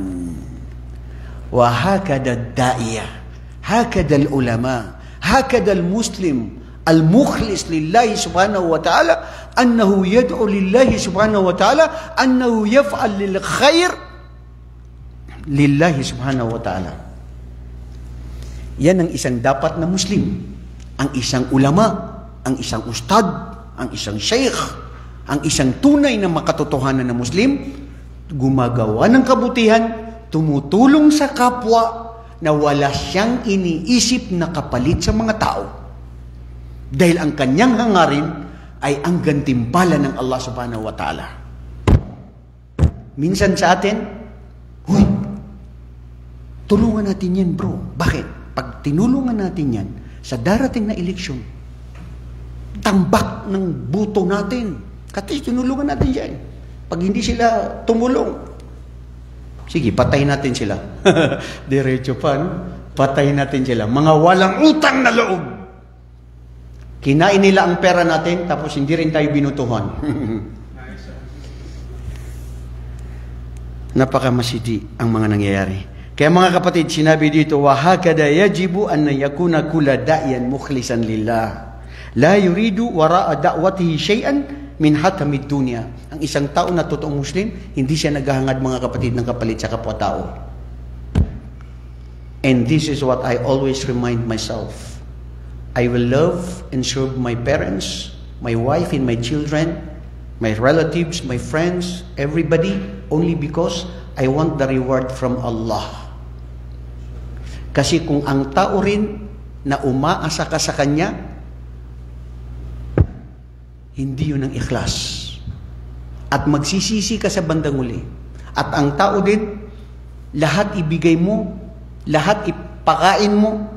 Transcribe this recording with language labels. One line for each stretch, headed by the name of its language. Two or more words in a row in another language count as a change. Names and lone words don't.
Arabic: وهكذا الداعية، هكذا العلماء، هكذا المسلم، المخلص لله سبحانه وتعالى، أنه يدعو لله سبحانه وتعالى، أنه يفعل للخير لله سبحانه وتعالى.
Filipino: Yan ang isang dapat na Muslim, ang isang ulama, ang isang ustad, ang isang sheikh, ang isang tunay na makatotohanan na Muslim, gumagawa ng kabutihan, tumutulong sa kapwa na wala siyang iniisip na kapalit sa mga tao. Dahil ang kanyang hangarin ay ang gantimpala ng
Arabic: الله سبحانه وتعالى.
Filipino: Minsan sa atin, huy, tulungan natin yan bro. Bakit? Pag tinulungan natin yan, sa darating na eleksyon, tambak ng buto natin. Kasi tinulungan natin yan. Pag hindi sila tumulong, sige, patayin natin sila. Diretso pa, no? Patayin natin sila. Mga walang utang na loob. Kinain nila ang pera natin, tapos hindi rin tayo binutuhan. Napakamasidi ang mga nangyayari. Kaya mga kapatid, sinabi dito,
Arabic: وَهَكَذَا يَجِبُ أَنَّ يَكُونَ كُلَّ دَاعٍ مُخْلِصًا لِلَّهِ لَا يُرِيدُ وَرَاءَ دَعْوَتِهِ شَيْئًا مِنْ حَتَمِ الدُّنْيَا.
Filipino: Ang isang tao na totoong Muslim, hindi siya naghahangad mga kapatid ng kapalit sa kapwa-tao.
English: And this is what I always remind myself. I will love and serve my parents, my wife and my children, my relatives, my friends, everybody, only because I want the reward from Allah.
Filipino: Kasi kung ang tao rin na umaasa ka sa Kanya, hindi yun ang ikhlas. At magsisisi ka sa bandang uli. At ang tao din, lahat ibigay mo, lahat ipakain mo.